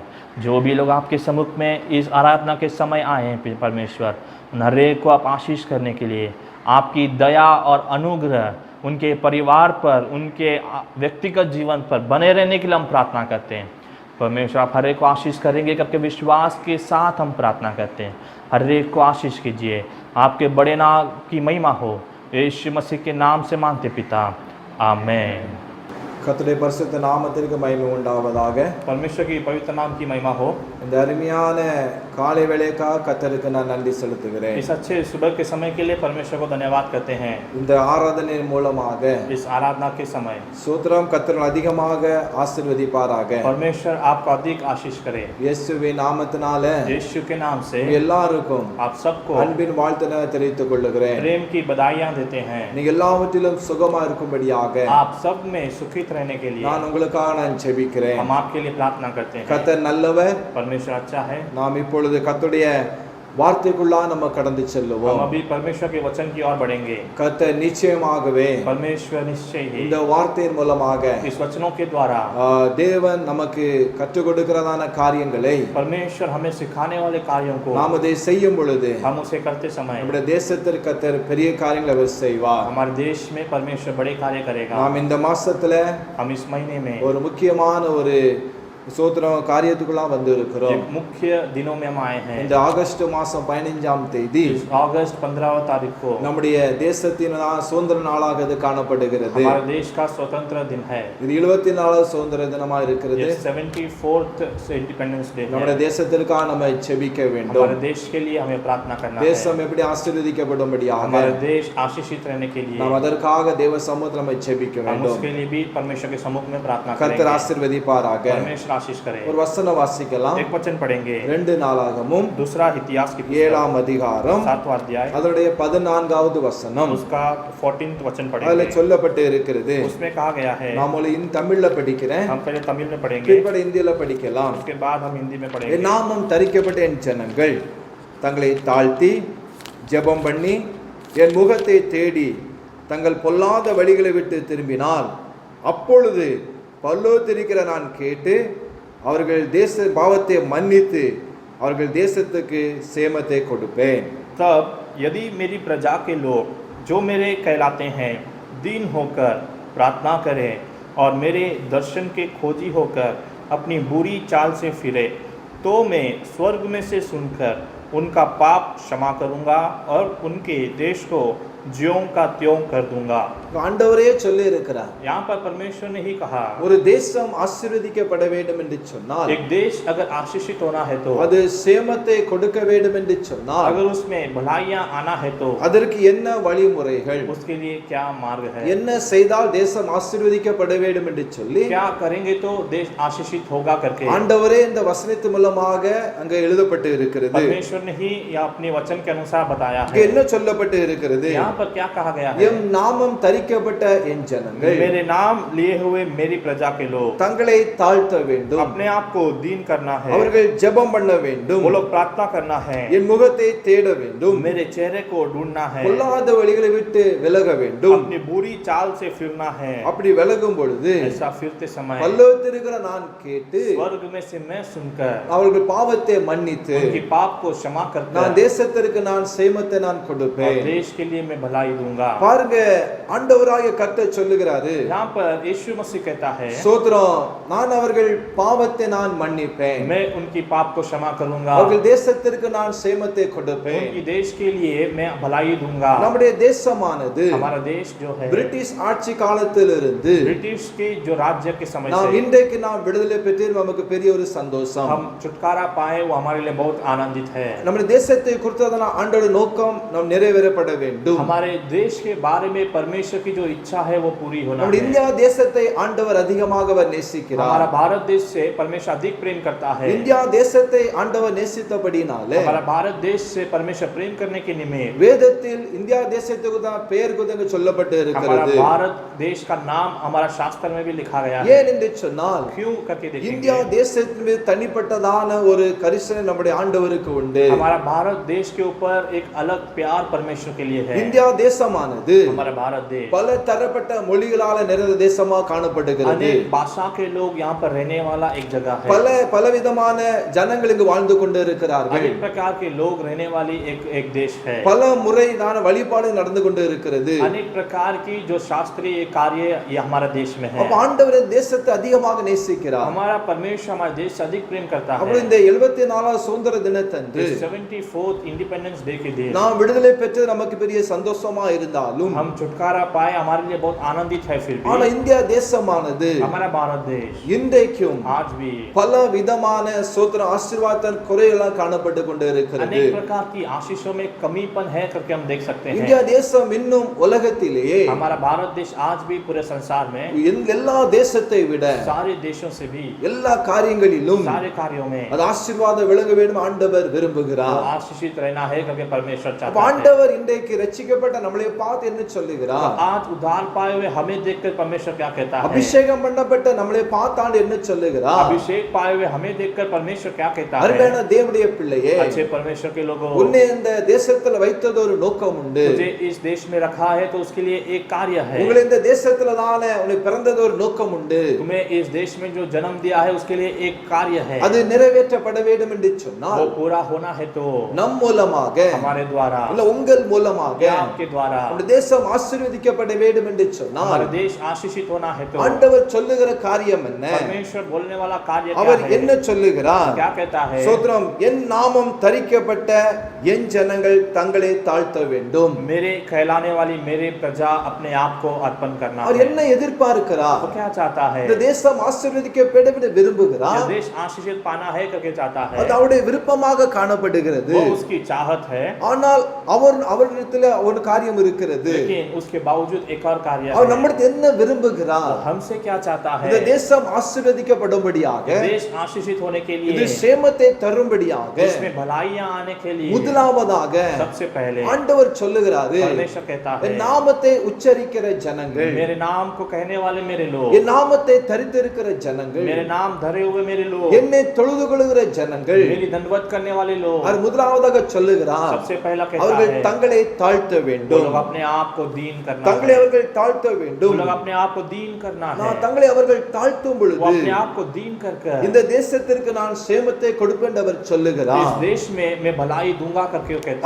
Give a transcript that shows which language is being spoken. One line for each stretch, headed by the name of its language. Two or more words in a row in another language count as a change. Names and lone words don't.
Hindi: जो भी लोग आपके सम्मुख में इस आराधना के समय आए हैं परमेश्वर, उन हर एक को आप आशीष करने के लिए आपकी दया और अनुग्रह उनके परिवार पर, उनके व्यक्तिगत जीवन पर बने रहने के लिए हम प्रार्थना करते हैं। परमेश्वर आप हर एक को आशीष करेंगे करके विश्वास के साथ हम प्रार्थना करते हैं। हर एक को आशीष कीजिए, आपके बड़े नाम की महिमा हो, यीशु मसीह के नाम से मांगते पिता, आमीन।
Tamil: கர்த்தருடைய பரிசுத்த நாமத்திற்கு மகிமை உண்டாவதாக.
Hindi: परमेश्वर की पवित्र नाम की महिमा हो।
Tamil: இந்த அருமையான காலை வேளைக்காக கர்த்தருக்கு நான் நன்றி செலுத்துகிறேன்.
Hindi: इस अच्छे सुबह के समय के लिए परमेश्वर को धन्यवाद करते हैं।
Tamil: இந்த ஆராதனையின் மூலமாக
Hindi: इस आराधना के समय
Tamil: ஸ்தோத்திரம் கர்த்தர் அதிகமாக ஆசீர்வதிப்பாராக.
Hindi: परमेश्वर आपको अधिक आशीष करे।
Tamil: இயேசுவின் நாமத்தினால
Hindi: यीशु के नाम से
Tamil: எல்லாருக்கும்
Hindi: आप सबको
Tamil: அன்பின் வாழ்த்துக்களை தெரிவித்துக் கொள்கிறேன்.
Hindi: प्रेम की बधाइयां देते हैं।
Tamil: நீங்க எல்லாவற்றிலும் சுகமா இருக்கும்படியாக
Hindi: आप सब में सुखित रहने के लिए
Tamil: நான் உங்களுக்காக நான் ஜெபிக்கிறேன்.
Hindi: हम आपके लिए प्रार्थना करते हैं।
Tamil: கர்த்தர் நல்லவர்.
Hindi: परमेश्वर अच्छा है।
Tamil: நாம் இப்பொழுது கர்த்தருடைய வார்த்தைக்குள்ளா நம்ம கடந்து
Hindi: हम
Tamil: செல்லுவோம்.
Hindi: अभी परमेश्वर के वचन की ओर बढ़ेंगे।
Tamil: கர்த்தர் நிச்சயமாகவே
Hindi: परमेश्वर निश्चय ही
Tamil: இந்த வார்த்தையின் மூலமாக
Hindi: इस वचनों के द्वारा
Tamil: தேவன் நமக்கு கற்றுக் கொடுக்கிறதான காரியங்களை
Hindi: परमेश्वर हमें सिखाने वाले कार्यों को
Tamil: நாம் அதை செய்யும் பொழுது
Hindi: हम उसे करते समय
Tamil: நம்முடைய தேசத்திற்கு கர்த்தர் பெரிய காரியங்களை அவர் செய்வார்.
Hindi: हमारे देश में परमेश्वर बड़े कार्य करेगा।
Tamil: நாம் இந்த மாசத்துல
Hindi: हम इस महीने में
Tamil: ஒரு முக்கியமான ஒரு சோத்திரம் காரியத்துக்குள்ள வந்து இருக்கிறோம்.
Hindi: एक मुख्य दिनों में हम आए हैं।
Tamil: இந்த ஆகஸ்ட் மாசம் 15ஆம் தேதி
Hindi: अगस्त 15 तारीख को
Tamil: நம்முடைய தேசத்தின் சுதந்திர நாளாக இது காணப்படுகிறது.
Hindi: हमारे देश का स्वतंत्र दिन है।
Tamil: இது 74வது சுதந்திர தினமா இருக்கிறது.
English: 74th Independence Day.
Tamil: நம்முடைய தேசத்திற்காக நம்ம ஜெபிக்க வேண்டும்.
Hindi: हमारे देश के लिए हमें प्रार्थना करना है।
Tamil: தேசம் எப்படி ஆசீர்வதிக்கப்படும்படியாக
Hindi: हमारा देश आशीषित रहने के लिए
Tamil: நாம் அதற்காக தேவ சமூகத்தில் நம்ம ஜெபிக்க
Hindi: हम
Tamil: வேண்டும்.
Hindi: उसके लिए भी परमेश्वर के सम्मुख में प्रार्थना
Tamil: கர்த்தர்
Hindi: करेंगे।
Tamil: ஆசீர்வதிப்பாராக.
Hindi: परमेश्वर आशीष करे।
Tamil: ஒரு வசனம் வாசிக்கலாம்.
Hindi: एक वचन पढ़ेंगे।
Tamil: 2 நாளாகமம்
Hindi: दूसरा इतिहास की
Tamil: 7ஆம் அதிகாரம்
Hindi: 7वां अध्याय
Tamil: அதனுடைய 14வது வசனம்.
Hindi: उसका 14th वचन
Tamil: அதுல
Hindi: पढ़ेंगे।
Tamil: சொல்லப்பட்டு இருக்கிறது.
Hindi: उसमें कहा गया है,
Tamil: நான் முதல்ல தமிழ்ல படிக்கிறேன்,
Hindi: हम पहले तमिल में पढ़ेंगे,
Tamil: பிற்பாடு இந்தியில படிக்கலாம்.
Hindi: उसके बाद हम हिंदी में
Tamil: என்
Hindi: पढ़ेंगे।
Tamil: நாமம் தரிக்கப்பட்ட என் ஜனங்கள் தங்களை தாழ்த்தி ஜெபம் பண்ணி என் முகத்தை தேடி தங்கள் பொல்லாத வழிகளை விட்டு திரும்பினால் அப்பொழுது பரலோகத்திலிருக்கிற நான் கேட்டு அவர்கள் தேச பாவத்தை மன்னித்து அவர்கள் தேசத்துக்கு சேமத்தை கொடுப்பேன்.
Hindi: तब यदि मेरी प्रजा के लोग जो मेरे कहलाते हैं दीन होकर प्रार्थना करें और मेरे दर्शन के खोजी होकर अपनी बुरी चाल से फिरे, तो मैं स्वर्ग में से सुनकर उनका पाप क्षमा करूंगा और उनके देश को ज्यों का त्यों कर दूंगा।
Tamil: ஆண்டவரே சொல்லி இருக்கிறார்.
Hindi: यहाँ पर परमेश्वर ने ही कहा,
Tamil: ஒரு தேசம் ஆசீர்வதிக்கப்பட வேண்டும் என்று சொன்னால்,
Hindi: एक देश अगर आशीषित होना है तो,
Tamil: அது சேமத்தை கொடுக்க வேண்டும் என்று சொன்னால்,
Hindi: अगर उसमें भलाइयां आना है तो
Tamil: அதற்கு என்ன வழிமுறைகள்,
Hindi: उसके लिए क्या मार्ग है,
Tamil: என்ன செய்தால் தேசம் ஆசீர்வதிக்கப்பட வேண்டும் என்று சொல்லி
Hindi: क्या करेंगे तो देश आशीषित होगा करके
Tamil: ஆண்டவரே இந்த வசனத்தின் மூலமாக அங்க எழுதப்பட்டு இருக்கிறது.
Hindi: परमेश्वर ने ही यह अपने वचन के अनुसार बताया
Tamil: இங்க
Hindi: है।
Tamil: என்ன சொல்லப்பட்டு இருக்கிறது?
Hindi: यहाँ पर क्या कहा गया है,
Tamil: எம் நாமம் தரிக்கப்பட்ட என் ஜனங்கள்
Hindi: मेरे नाम लिए हुए मेरी प्रजा के लोग
Tamil: தங்களை தாழ்த்த வேண்டும்,
Hindi: अपने आप को दीन करना है,
Tamil: அவர்கள் ஜெபம் பண்ண வேண்டும்,
Hindi: वो लोग प्रार्थना करना है,
Tamil: என் முகத்தை தேட வேண்டும்,
Hindi: मेरे चेहरे को ढूंढना है,
Tamil: பொல்லாத வழிகளை விட்டு விலக வேண்டும்.
Hindi: अपनी बुरी चाल से फिरना है।
Tamil: அப்படி விலகும் பொழுது
Hindi: ऐसा फिरते समय
Tamil: பரலோகத்திலிருக்கிற நான் கேட்டு
Hindi: स्वर्ग में से मैं सुनकर
Tamil: அவர்கள் பாவத்தை மன்னித்து
Hindi: उनकी पाप को क्षमा
Tamil: நான்
Hindi: करकर
Tamil: தேசத்திற்கு நான் சேமத்தை நான்
Hindi: और
Tamil: கொடுப்பேன்.
Hindi: देश के लिए मैं भलाई दूंगा।
Tamil: பாருங்க, ஆண்டவராகிய கர்த்தர் சொல்லுகிறாரு,
Hindi: यहाँ पर यीशु मसीह कहता है,
Tamil: சோத்ரம், நான் அவர்கள் பாவத்தை நான் மன்னிப்பேன்,
Hindi: मैं उनकी पाप को क्षमा करूंगा,
Tamil: அவர்கள் தேசத்திற்கு நான் சேமத்தை கொடுப்பேன்.
Hindi: उनकी देश के लिए मैं भलाई दूंगा।
Tamil: நம்முடைய தேசமானது
Hindi: हमारा देश जो है
Tamil: பிரிட்டிஷ் ஆட்சி காலத்திலிருந்து
Hindi: ब्रिटिश के जो राज्य के समय
Tamil: நாம்
Hindi: से
Tamil: இன்றைக்கு நாம் விடுதலை பெற்று நமக்கு பெரிய ஒரு சந்தோஷம்.
Hindi: हम छुटकारा पाए, वो हमारे लिए बहुत आनंदित है।
Tamil: நம்முடைய தேசத்தை குறித்ததான ஆண்டோட நோக்கம் நாம் நிறைவேறப்பட வேண்டும்.
Hindi: हमारे देश के बारे में परमेश्वर परमेश्वर की जो इच्छा है वो पूरी होना
Tamil: நம்முடைய
Hindi: है।
Tamil: இந்தியா தேசத்தை ஆண்டவர் அதிகமாக அவர் நேசிக்கிறார்.
Hindi: हमारा भारत देश से परमेश्वर अधिक प्रेम करता है।
Tamil: இந்தியா தேசத்தை ஆண்டவர் நேசித்தபடினாலே
Hindi: हमारा भारत देश से परमेश्वर प्रेम करने के निमित्त
Tamil: வேதத்தில் இந்தியா தேசத்துக்கு தான் பெயர் குதங்க சொல்லப்பட்டு
Hindi: हमारा
Tamil: இருக்கிறது.
Hindi: भारत देश का नाम हमारा शास्त्र में भी लिखा गया है।
Tamil: ஏன் என்று சொன்னால்
Hindi: क्यों करके
Tamil: இந்தியா
Hindi: देखेंगे।
Tamil: தேசத்தின் மீது தனிப்பட்டதான ஒரு கரிசனை நம்முடைய ஆண்டவருக்கு உண்டு.
Hindi: हमारा भारत देश के ऊपर एक अलग प्यार परमेश्वर के लिए है।
Tamil: இந்தியா தேசமானது
Hindi: हमारा भारत देश
Tamil: பல தரப்பட்ட மொழிகளால நிறைந்த தேசமா காணப்படுகிறது.
Hindi: अनेक भाषा के लोग यहाँ पर रहने वाला एक जगह है।
Tamil: பலவிதமான ஜனங்கள் இங்கு வாழ்ந்து கொண்டு இருக்கிறார்கள்.
Hindi: अनेक प्रकार के लोग रहने वाली एक देश है।
Tamil: பல முறைதான வழிபாடு நடந்து கொண்டு இருக்கிறது.
Hindi: अनेक प्रकार की जो शास्त्रीय कार्य ये हमारा देश में है।
Tamil: அப்ப ஆண்டவர் தேசத்தை அதிகமாக நேசிக்கிறார்.
Hindi: हमारा परमेश्वर हमारे देश से अधिक प्रेम करता है।
Tamil: அப்ப இந்த 74வது சுதந்திர தினத்தன்று
Hindi: 74th
English: Independence Day
Hindi: के दिन
Tamil: நாம் விடுதலை பெற்றது நமக்கு பெரிய சந்தோஷமா இருந்தாலும்
Hindi: हम छुटकारा पाए हमारे लिए बहुत आनंदित है। फिर
Tamil: ஆனா
Hindi: भी
Tamil: இந்தியா தேசமானது
Hindi: हमारा भारत देश
Tamil: இன்றைக்கும்
Hindi: आज भी
Tamil: பல விதமான சோத்திர ஆசீர்வாதத்தின் குறைகளாக காணப்பட்டு கொண்டு இருக்கிறது.
Hindi: अनेक प्रकार की आशीषों में कमीपन है करके हम देख सकते हैं।
Tamil: இந்தியா தேசம் இன்னும் உலகத்திலேயே
Hindi: हमारा भारत देश आज भी पूरे संसार में
Tamil: எல்லா தேசத்தை விட
Hindi: सारे देशों से भी
Tamil: எல்லா காரியங்களிலும்
Hindi: सारे कार्यों में
Tamil: அது ஆசீர்வாதம் விளங்க வேண்டும் ஆண்டவர் விரும்புகிறார்.
Hindi: आशीषित रहना है करके परमेश्वर
Tamil: அப்ப
Hindi: चाहता है।
Tamil: ஆண்டவர் இன்றைக்கு ரட்சிக்கப்பட்ட நம்மளை பார்த்து என்ன சொல்லுகிறார்?
Hindi: आज उद्धार पाए हुए हमें देखकर परमेश्वर क्या कहता है।
Tamil: அபிஷேகம் பண்ணப்பட்ட நம்மளை பார்த்தாண்டு என்ன சொல்லுகிறார்?
Hindi: अभिषेक पाए हुए हमें देखकर परमेश्वर क्या कहता है।
Tamil: அருமையான தேவனுடைய பிள்ளையே,
Hindi: अच्छे परमेश्वर के लोगों
Tamil: உன்னை இந்த தேசத்துல வைத்தது ஒரு நோக்கம் உண்டு.
Hindi: तुझे इस देश में रखा है तो उसके लिए एक कार्य है।
Tamil: உங்களை இந்த தேசத்துல தானே உன்னை பிறந்தது ஒரு நோக்கம் உண்டு.
Hindi: तुम्हें इस देश में जो जन्म दिया है उसके लिए एक कार्य है।
Tamil: அது நிறைவேற்றப்பட வேண்டும் என்று சொன்னால்
Hindi: वो पूरा होना है तो
Tamil: நம் மூலமாக
Hindi: हमारे द्वारा
Tamil: இல்ல உங்கள் மூலமாக
Hindi: या आपके द्वारा
Tamil: இந்த தேசம் ஆசீர்வதிக்கப்பட வேண்டும் என்று சொன்னால்
Hindi: हमारा देश आशीषित होना है तो
Tamil: ஆண்டவர் சொல்லுகிற காரியம் என்ன?
Hindi: परमेश्वर बोलने वाला कार्य क्या
Tamil: அவர்
Hindi: है।
Tamil: என்ன சொல்லுகிறார்?
Hindi: क्या कहता है।
Tamil: சோத்ரம், என் நாமம் தரிக்கப்பட்ட என் ஜனங்கள் தங்களை தாழ்த்த வேண்டும்.
Hindi: मेरे कहलाने वाली मेरे प्रजा अपने आप को अर्पण करना
Tamil: அவர்
Hindi: है।
Tamil: என்ன எதிர்பார்க்கிறார்?
Hindi: वो क्या चाहता है।
Tamil: இந்த தேசம் ஆசீர்வதிக்கப்பட வேண்டும் விரும்புகிறார்.
Hindi: ये देश आशीषित पाना है करके चाहता है।
Tamil: அது அவருடைய விருப்பமாக காணப்படுகிறது.
Hindi: वो उसकी चाहत है।
Tamil: ஆனால் அவரிடத்துல ஒரு காரியம் இருக்கிறது.
Hindi: लेकिन उसके बावजूद एक और कार्य
Tamil: அவர்
Hindi: है।
Tamil: நம்மிடத்தில் என்ன விரும்புகிறார்?
Hindi: वो हमसे क्या चाहता है।
Tamil: இந்த தேசம் ஆசீர்வதிக்கப்படும்படியாக,
Hindi: ये देश आशीषित होने के
Tamil: இது
Hindi: लिए,
Tamil: சேமத்தை தரும்படியாக,
Hindi: इसमें भलाइयां आने के लिए
Tamil: முதலாவதாக
Hindi: सबसे पहले
Tamil: ஆண்டவர் சொல்லுகிறாரு,
Hindi: परमेश्वर कहता है
Tamil: என் நாமத்தை உச்சரிக்கிற ஜனங்கள்,
Hindi: मेरे नाम को कहने वाले मेरे लोग,
Tamil: என் நாமத்தை தரித்திருக்கிற ஜனங்கள்,
Hindi: मेरे नाम धरे हुए मेरे लोग,
Tamil: என்னை தொழுது கொள்ளுகிற ஜனங்கள்,
Hindi: मेरी दंडवत करने वाले लोग।
Tamil: அவர் முதலாவதாக சொல்லுகிறார்,
Hindi: सबसे पहला कहता
Tamil: அவர்கள்
Hindi: है
Tamil: தங்களை தாழ்த்த
Hindi: वो
Tamil: வேண்டும்.
Hindi: लोग अपने आप को दीन करना
Tamil: தங்களை
Hindi: है।
Tamil: அவர்கள் தாழ்த்த
Hindi: वो
Tamil: வேண்டும்.
Hindi: लोग अपने आप को दीन करना है।
Tamil: நான் தங்களை அவர்கள் தாழ்த்தும்
Hindi: वो
Tamil: பொழுது
Hindi: अपने आप को दीन कर
Tamil: இந்த தேசத்திற்கு நான் சேமத்தை கொடுப்பேன் என்று அவர்
Hindi: इस
Tamil: சொல்லுகிறார்.
Hindi: देश में मैं भलाई दूंगा करके वो कहता